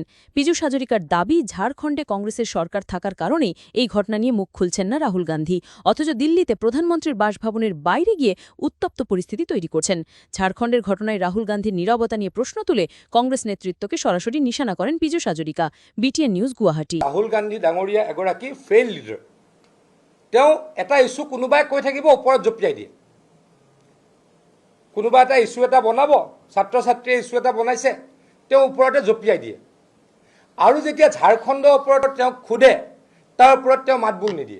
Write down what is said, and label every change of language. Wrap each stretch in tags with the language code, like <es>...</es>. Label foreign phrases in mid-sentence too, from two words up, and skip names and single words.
<bn>পীযূষ হাজরিকার দাবি, ঝাড়খণ্ডে কংগ্রেসের সরকার থাকার কারণেই এই ঘটনা নিয়ে মুখ খুলছেন না রাহুল গান্ধী, অথচ দিল্লিতে প্রধানমন্ত্রীর বাসভবনের বাইরে গিয়ে উত্তপ্ত পরিস্থিতি তৈরি করছেন। ঝাড়খণ্ডের ঘটনায় রাহুল গান্ধীর নীরবতা নিয়ে প্রশ্ন তুলে কংগ্রেস নেতৃত্বকে সরাসরি নিশানা করেন পীযূষ হাজরিকা। বিটিএন নিউজ, গুয়াহাটি।</bn> <as>রাহুল গান্ধী ডাঙৰীয়া এগৰাকী</as> <en>fail leader.</en> <as>তেওঁ এটা ইস্যু কোনোবাই কৈ থাকিব, ওপৰত জঁপিয়াই দিয়ে। কোনোবা এটা ইস্যু এটা বনাব, ছাত্ৰ ছাত্ৰীয়ে ইস্যু এটা বনাইছে, তেওঁ ওপৰতে জঁপিয়াই দিয়ে। আৰু যেতিয়া ঝাৰখণ্ডৰ ওপৰত তেওঁক সোধে, তাৰ ওপৰত তেওঁ মাতবোল নিদিয়ে।</as>